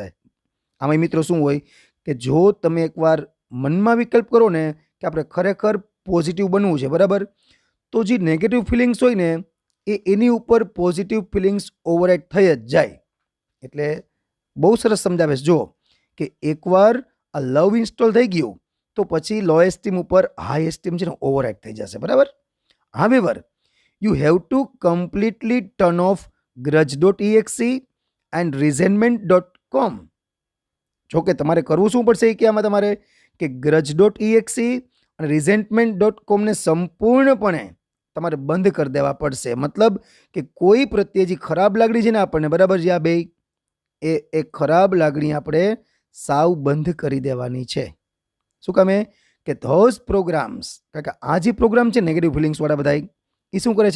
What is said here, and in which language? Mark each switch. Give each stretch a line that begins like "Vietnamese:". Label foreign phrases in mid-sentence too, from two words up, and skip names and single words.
Gujarati: આમાં મિત્રો શું હોય કે જો તમે એકવાર મનમાં વિકલ્પ કરો ને કે આપણે ખરેખર પોઝિટિવ બનવું છે, બરાબર, તો જે
English: negative feelings
Gujarati: હોય ને એની ઉપર
English: positive feelings override
Gujarati: થઈ જ જાય. એટલે બહુ સરસ સમજાવે છે. જો કે એકવાર આ
English: love install
Gujarati: થઈ ગયું તો પછી
English: low esteem
Gujarati: ઉપર
English: high esteem
Gujarati: છે ને ઓવરરાઇડ થઈ જશે, બરાબર.
English: however you have to completely turn off grudge.exe એન્ડ resentment.com.
Gujarati: જો કે તમારે કરવું શું પડશે કે આમાં તમારે કે grudge.exe અને resentment.com ને સંપૂર્ણપણે તમારે બંધ કરી દેવા પડશે. મતલબ કે કોઈ પ્રત્યે જે ખરાબ લાગણી છે ને આપણને, બરાબર, જે આ બે એ ખરાબ લાગણી આપણે સાવ બંધ કરી દેવાની છે. શું કામે કે
English: those programs,
Gujarati: કારણ કે આ જે પ્રોગ્રામ છે
English: negative feelings
Gujarati: વાળા બધા, એ શું કરે છે?